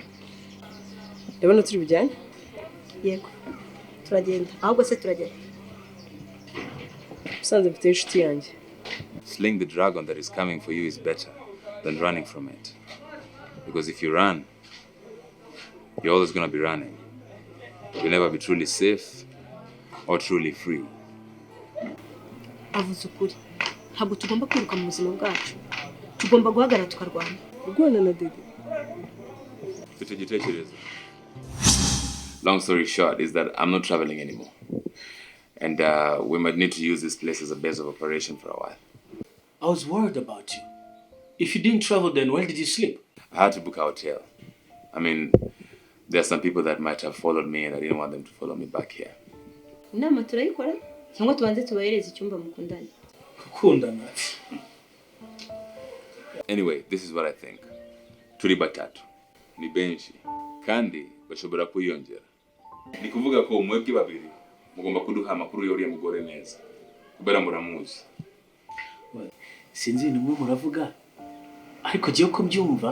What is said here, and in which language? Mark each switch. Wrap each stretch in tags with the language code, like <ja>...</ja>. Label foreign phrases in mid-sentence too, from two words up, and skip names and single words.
<rw>Ndabona turi bujyane? Yego. Turagenda. Ahubwo se turagenda. Usanze mfite inshuti yanjye.</rw> <en>Slaying the dragon that is coming for you is better than running from it. Because if you run, you're always going to be running. You'll never be truly safe or truly free.</en> <rw>Avuze ukuri. Ntabwo tugomba kwiruka mu buzima bwacu. Tugomba guhagarara tukarwana. Urwana na Dede.</rw> <en>Long story short is that I'm not traveling anymore. And we might need to use this place as a base of operation for a while. I was worried about you. If you didn't travel, then where did you sleep? I had to book a hotel. I mean, there are some people that might have followed me and I didn't want them to follow me back here.</en> <rw>Inama turayikora? Cyangwa tubanze tubahereze icyumba mukundanye. Kundana.</rw> <en>Anyway, this is what I think.</en> <rw>Turi batatu. Ni benshi. Kandi bashobora kwiyongera. Ni kuvuga ko mwebwe babiri mugomba kuduha amakuru y'uriya mugore neza. Kubera muramuzi. Sinzi nimwe muravuga. Ariko giye ko byumva.</rw>